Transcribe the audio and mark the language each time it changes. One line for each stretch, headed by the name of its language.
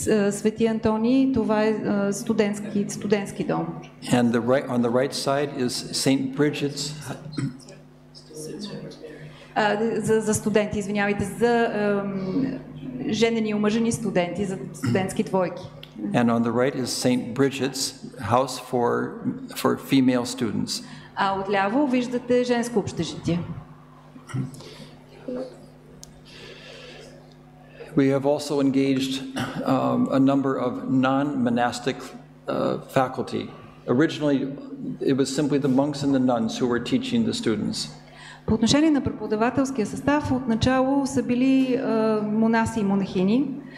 Bulgarian: Свети Антоний, това е студентски дом.
English: And on the right side is St. Bridget's.
Bulgarian: За студенти, извинявайте, за женени и омъжени студенти, за студентски двойки.
English: And on the right is St. Bridget's house for female students.
Bulgarian: А отляво виждате женско общежитие.
English: We have also engaged a number of non-monastic faculty. Originally, it was simply the monks and the nuns who were teaching the students.
Bulgarian: По отношение на преподавателския състав, отначало са били монаси и монахини.